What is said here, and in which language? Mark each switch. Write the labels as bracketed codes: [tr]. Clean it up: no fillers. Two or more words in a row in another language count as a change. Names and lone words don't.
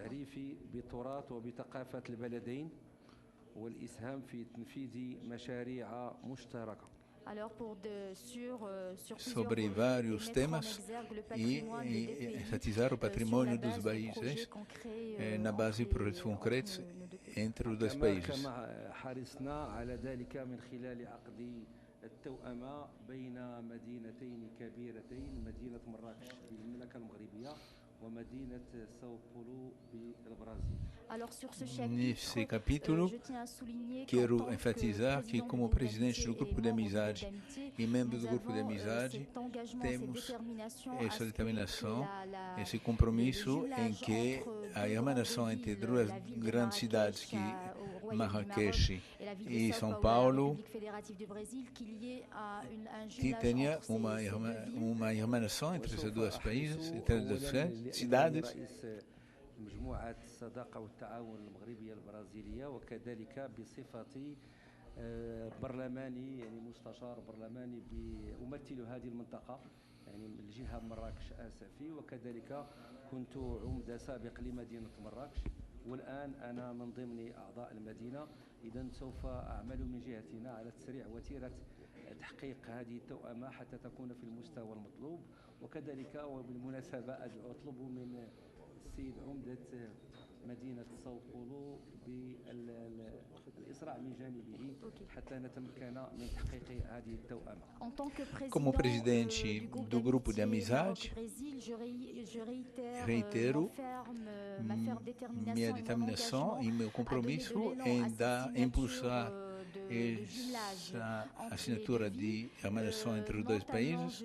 [pt] sobre vários temas e enfatizar o patrimônio dos países na base de projetos concretos entre os dois países. [ar] التوأمة بين مدينتين كبيرتين مدينة مراكش بالمملكة المغربية ومدينة ساو بولو بالبرازيل. [pt] Nesse capítulo, quero enfatizar que, como presidente do Grupo de Amizade e membro do Grupo de Amizade, temos essa determinação, esse compromisso em que a irmanação entre duas grandes cidades, que Marrakech e São Paulo, que tenha uma irmanação entre esses dois países, entre as duas cidades. [ar] مجموعة الصداقة والتعاون المغربية البرازيلية وكذلك بصفتي برلماني يعني مستشار برلماني أمثل هذه المنطقة يعني من الجهة مراكش آسفي وكذلك كنت عمدة سابق لمدينة مراكش والآن أنا من ضمن أعضاء المدينة إذا سوف أعمل من جهتنا على تسريع وتيرة تحقيق هذه التوأمة حتى تكون في المستوى المطلوب وكذلك وبالمناسبة أطلب من السيد عمدة مدينة ساو بولو بالإسراع من جانبه حتى نتمكن من تحقيق هذه التوأمة. [pt] Como presidente do Grupo de Amizade, reitero minha determinação e meu compromisso em impulsar essa assinatura de irmanação entre os dois países.